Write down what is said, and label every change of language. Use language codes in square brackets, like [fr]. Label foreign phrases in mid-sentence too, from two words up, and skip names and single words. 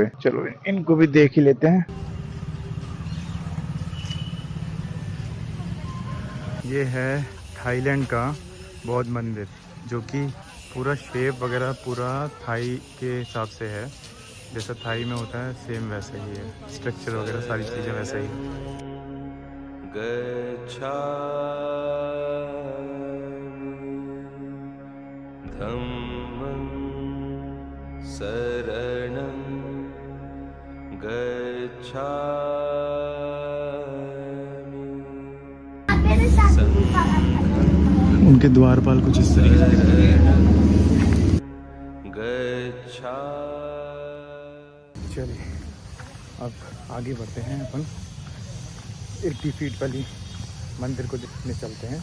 [hi] चलो इनको भी देख ही लेते हैं। ये है थाईलैंड का बौद्ध मंदिर, जो कि पूरा शेप वगैरह पूरा थाई के हिसाब से है, जैसा थाई में होता है सेम वैसे ही है। स्ट्रक्चर वगैरह सारी चीज़ें वैसे ही। [pi] धम्मं शरणं गच्छामि। [hi] उनके द्वारपाल कुछ इस तरीके से। चलिए अब आगे बढ़ते हैं अपन 80 फीट वाली मंदिर को देखने चलते हैं।